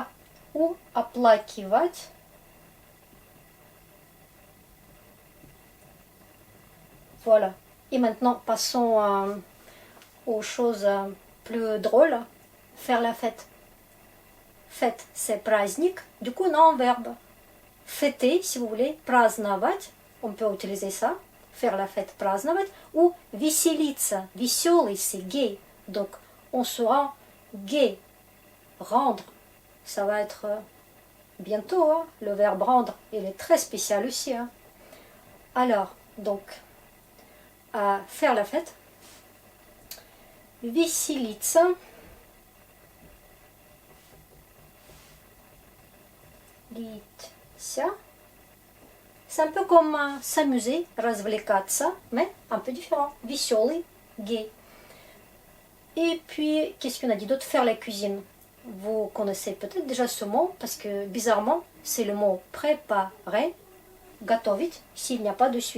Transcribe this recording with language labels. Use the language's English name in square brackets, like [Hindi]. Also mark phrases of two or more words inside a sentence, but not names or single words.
[French] Ou оплакивать. Voilà. Et maintenant, passons aux choses plus drôles. Faire la fête. Fête, c'est праздник. Du coup, on a un verbe. Fêter, si vous voulez, праздновать. On peut utiliser ça. Faire la fête, [Russian] праздновать. Ou веселиться. Веселый, [French] c'est gay. Donc, on se rend gay. Rendre. Ça va être bientôt. Hein. Le verbe rendre, il est très spécial aussi. Hein. Alors, donc, faire la fête. [Russian] Веселиться. Литься. [French] C'est un peu comme s'amuser, развлекаться, mais un peu différent. [Russian] Веселый, gay. [French] Et puis, qu'est-ce qu'on a dit d'autre? Faire la cuisine. Vous connaissez peut-être déjà ce mot, parce que bizarrement, c'est le mot préparer, готовить, s'il n'y a pas de suite.